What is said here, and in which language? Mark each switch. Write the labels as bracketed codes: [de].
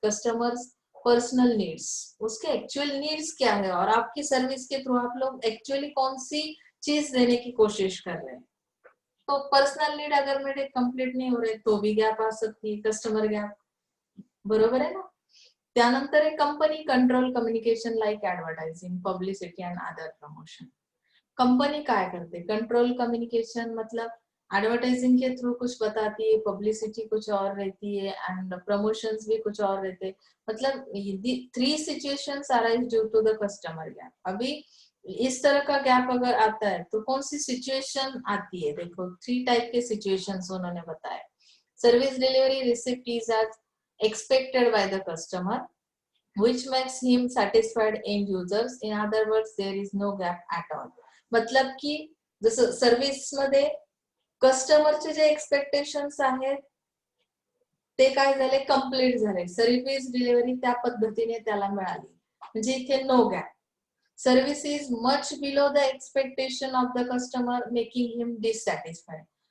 [hi] Customers personal needs, उसके actual needs क्या है और आपकी सर्विस के थ्रू आप लोग एक्चुअली कौन सी चीज देने की कोशिश कर रहे हैं। तो पर्सनल नीड अगर मेरे कंप्लीट नहीं हो रहे तो भी गॅप आ सकती है, कस्टमर गॅप, [mr] बरोबर आहे ना। त्यानंतर आहे [en] Company control communication like advertising, publicity and other promotion. [mr] Company काय करते, [hi] कंट्रोल कम्युनिकेशन मतलब एडवर्टाइजिंग के थ्रू कुछ बताती है, पब्लिसिटी कुछ और रहती है एंड प्रमोशंस भी कुछ और रहते हैं। [en] मतलब three situations arise due to the customer gap. [hi] अभी इस तरह का गैप अगर आता है तो कौन सी सिचुएशन आती है, देखो थ्री टाइप के सिचुएशंस उन्होंने बताया। [en] Service delivery receipt is as expected by the customer which makes him satisfied end users. In other words, there is no gap at all. [mr] मतलब की जसं सर्व्हिस मध्ये कस्टमरचे जे एक्सपेक्टेशन्स आहेत ते काय झाले, कंप्लीट झाले, सर्व्हिस डिलिव्हरी त्या पद्धतीने त्याला मिळाली, म्हणजे इथे no gap. [en] Service is much below the expectation of the customer making him dissatisfied.